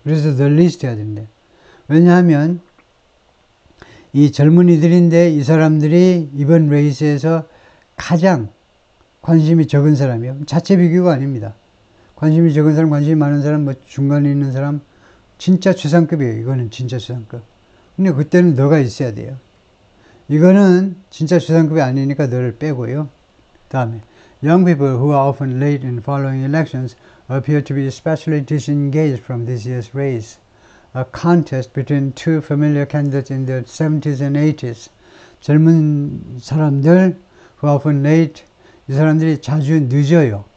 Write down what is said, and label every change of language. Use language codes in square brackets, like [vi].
[ko] 그래서 [en] the least [ko] 해야 된대. 왜냐하면 이 젊은이들인데 이 사람들이 이번 레이스에서 가장 관심이 적은 사람이에요. 자체 비교가 아닙니다. 관심이 적은 사람, 관심이 많은 사람, 중간에 있는 사람, 진짜 최상급이에요. 이거는 진짜 최상급. 근데 그때는 너가 있어야 돼요. 이거는 진짜 최상급이 아니니까 너를 빼고요. 다음에 [en] Young people who are often late in following elections appear to be especially disengaged from this year's race. A contest between two familiar candidates in their 70s and 80s. [ko] 젊은 사람들 [en] who are often late, [ko] 이 사람들이 자주 늦어요.